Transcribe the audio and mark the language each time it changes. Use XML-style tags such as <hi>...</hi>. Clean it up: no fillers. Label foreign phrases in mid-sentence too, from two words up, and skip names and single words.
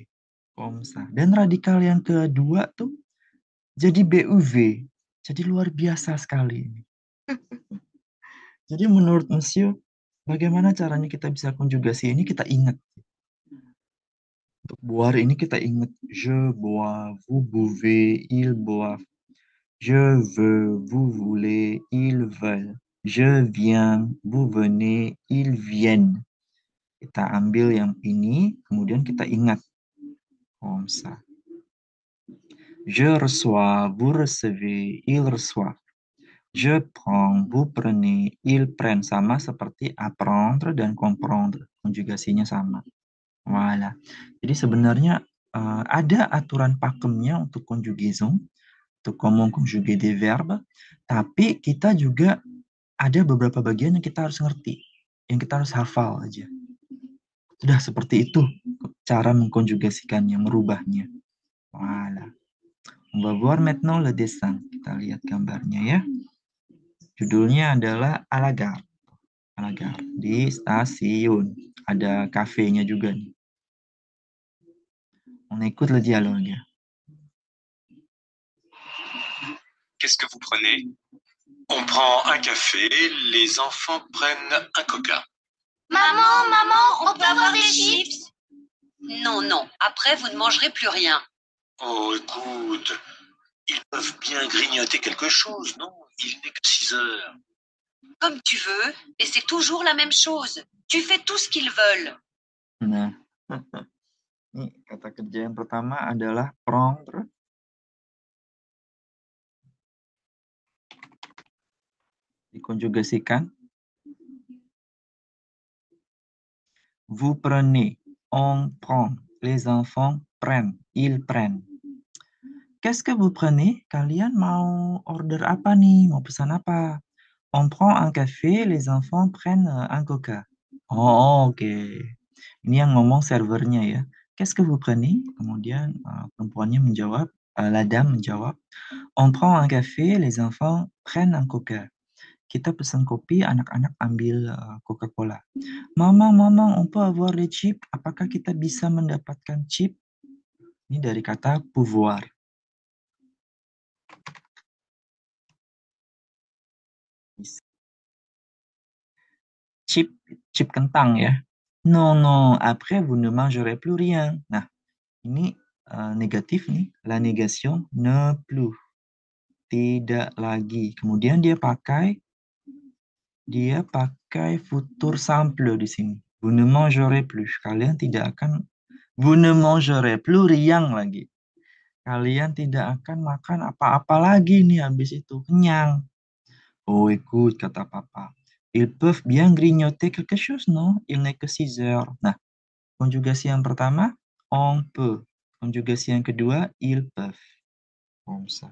<fr>Komsa.</fr> <id>Dan radikal yang kedua tuh jadi BUV. Jadi luar biasa sekali ini. Jadi menurut Monsieur, bagaimana caranya kita bisa konjugasi ini kita ingat. Untuk boire ini kita ingat.</id> <fr>Je bois, vous buvez, il boit. Je veux, vous voulez, ils veulent. Je viens, vous venez, ils viennent.</fr> <id>Kita ambil yang ini, kemudian kita ingat.</id> <fr>Comme ça. Je reçois, vous recevez, il reçoit. Je prends, vous prenez, ils prennent.</fr> <id>Sama seperti apprendre dan comprendre. Konjugasinya sama. Voilà. Jadi sebenarnya ada aturan pakemnya untuk conjugaison, untuk</id> <fr>comment conjuguer des verbes,</fr> <id>tapi kita juga ada beberapa bagian yang kita harus ngerti, yang kita harus hafal aja. Sudah seperti itu cara mengkonjugasikannya, merubahnya.</id> <fr>Voilà. On va voir maintenant le dessin.</fr> <id>Kita lihat gambarnya ya. Judulnya adalah</id> <fr>à la gare. À la gare.</fr> <id>Di stasiun. Ada kafenya juga nih.</id> <fr>On écoute le dialogue. Qu'est-ce que vous prenez? On prend un café, les enfants prennent un coca. Maman, on peut avoir des chips? Non, non, après vous ne mangerez plus rien. Oh, écoute, ils peuvent bien grignoter quelque chose, non? Il n'est que 6 heures. Comme tu veux, mais c'est toujours la même chose. Tu fais tout ce qu'ils veulent.</fr> <id>Nah, ini kata kerja yang pertama adalah prendre. Dikonjugasikan.</id> <fr>Vous prenez, on prend, les enfants prennent, ils prennent. Qu'est-ce que vous prenez?</fr> <id>Kalian mau order apa nih? Mau pesan apa?</id> <fr>On prend un café, les enfants prennent un coca.</fr> <id>Oh, oke. Ini yang ngomong servernya ya.</id> <fr>Qu'est-ce que vous prenez?</fr> <id>Kemudian perempuannya menjawab,</id> <fr>la dame menjawab, on prend un café, les enfants prennent un coca.</fr> <id>Kita pesan kopi, anak-anak ambil Coca-Cola.</id> <fr>Mamang, on peut avoir les chips?</fr> <id>Apakah kita bisa mendapatkan chip? Ini dari kata pouvoir. Chip kentang ya.</id> <fr>Non, après vous ne mangerez plus rien.</fr> <id>Nah, ini negatif nih.</id> <fr>La négation, ne plus.</fr> <id>Tidak lagi. Kemudian dia pakai</id> <fr>futur simple</fr> <id>di sini.</id> <fr>Vous ne mangerez plus.</fr> <id>Kalian tidak akan,</id> <fr>vous ne mangerez plus rien lagi.</fr> <id>Kalian tidak akan makan apa-apa lagi nih habis itu. Kenyang.</id> <fr>Oh, écoute,</fr> <id>kata papa.</id> <fr>Ils peuvent bien grignoter quelque chose, non? Il n'est que 6 heures.</fr> <id>Nah, konjugasi yang pertama,</id> <fr>on peut.</fr> <id>Konjugasi yang kedua,</id> <fr>ils peuvent. Comme ça.</fr>